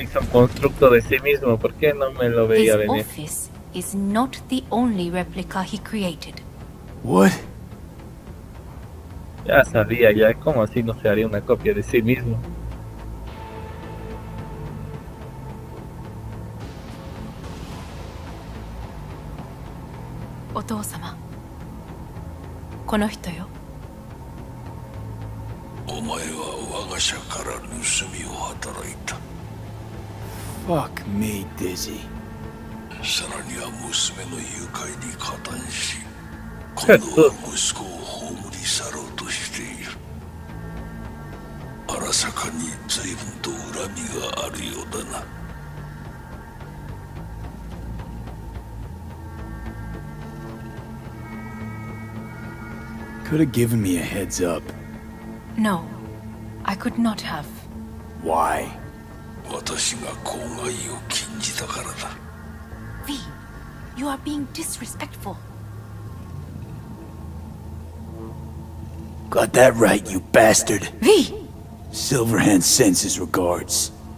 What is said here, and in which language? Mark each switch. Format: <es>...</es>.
<es>Hizo un constructo de sí mismo, ¿por qué no me lo</es> <en>His</en> <es>veía venir?</es> <en>office is not the only replica he created. What?</en> <es>Ya sabía, ya, ¿cómo así no se haría una copia de sí mismo?</es> <ja>Otou-sama. この人よ。お前は我が社から盗みを働いた。</ja> <en>Fuck me, Dizzy.</en> <ja>さらには娘の誘拐に加担し、今度は息子を葬り去ろうとしている。荒坂に随分と恨みがあるようだな。</ja> <en>Could have given me a heads up. No, I could not have. Why?</en> <ja>私が口外を禁じたからだ。</ja> <en>V, you are being disrespectful. Got that right, you bastard. V! Silverhand sends his regards.</en>